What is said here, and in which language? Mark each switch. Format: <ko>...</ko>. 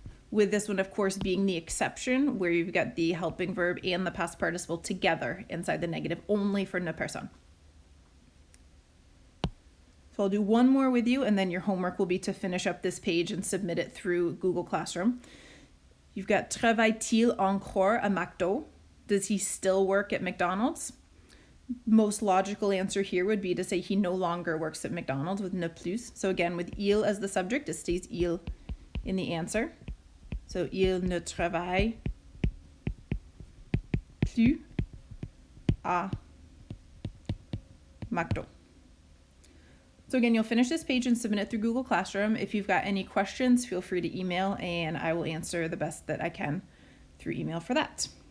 <en>With this one, of course, being the exception where you've got the helping verb and the past participle together inside the negative, only for ne personne. So I'll do one more with you, and then your homework will be to finish up this page and submit it through Google Classroom. You've got</en> <fr>travaille-t-il encore à McDo?</fr> <en>Does he still work at McDonald's? Most logical answer here would be to say he no longer works at McDonald's with ne plus. So again, with il as the subject, it stays il in the answer.</en> <fr>So il ne travaille plus à McDo.</fr> <en>So again, you'll finish this page and submit it through Google Classroom. If you've got any questions, feel free to email and I will answer the best that I can through email for that.</en>